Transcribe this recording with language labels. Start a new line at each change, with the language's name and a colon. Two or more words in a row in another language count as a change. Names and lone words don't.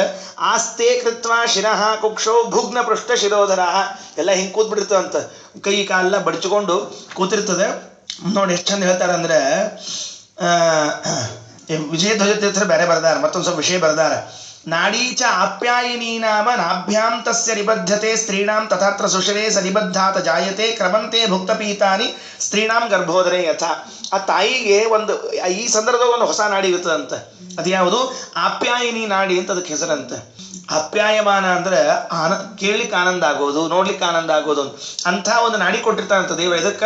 Sanskrit: आस्ते कृत्व शिरः कुक्षो भुग्न पृष्ठ शिरोधर,
Kannada: ಎಲ್ಲ ಹಿಂಗೆ ಕೂತ್ಬಿಟ್ಟಿರ್ತವಂತ, ಕೈ ಕಾಲೆಲ್ಲ ಬಡ್ಚಿಕೊಂಡು ಕೂತಿರ್ತದೆ. ನೋಡಿ ಎಷ್ಟು ಚಂದ ಹೇಳ್ತಾರೆ ಅಂದರೆ, ವಿಜಯಧ್ವಜ ತೀರ್ಥರು ಬೇರೆ ಬರ್ದಾರ, ಮತ್ತೊಂದು ಸ್ವಲ್ಪ ವಿಷಯ ಬರ್ದಾರ.
Sanskrit: नाडीच आप्यायिनि नाम नाभ्यां तस्य निबद्धते स्त्रीणां तथात्र सुषरे स निबद्धात जायते क्रमंते भुक्तपीतानि स्त्रीणां गर्भोदरे यथ.
Kannada: ಆ ತಾಯಿಗೆ ಒಂದು ಈ ಸಂದರ್ಭದಾಗ ಒಂದು ಹೊಸ ನಾಡಿ ಇರ್ತದಂತ. ಅದು ಯಾವುದು? ಆಪ್ಯಾಯಿನಿ ನಾಡಿ ಅಂತ ಅದಕ್ಕೆ ಹೆಸರಂತೆ. ಆಪ್ಯಾಯಮಾನ ಅಂದ್ರೆ ಕೇಳಲಿಕ್ಕೆ ಆನಂದ ಆಗೋದು, ನೋಡ್ಲಿಕ್ಕೆ ಆನಂದ ಆಗೋದು, ಅಂಥ ಒಂದು ನಾಡಿ ಕೊಟ್ಟಿರ್ತಾರಂತ ದೇವ.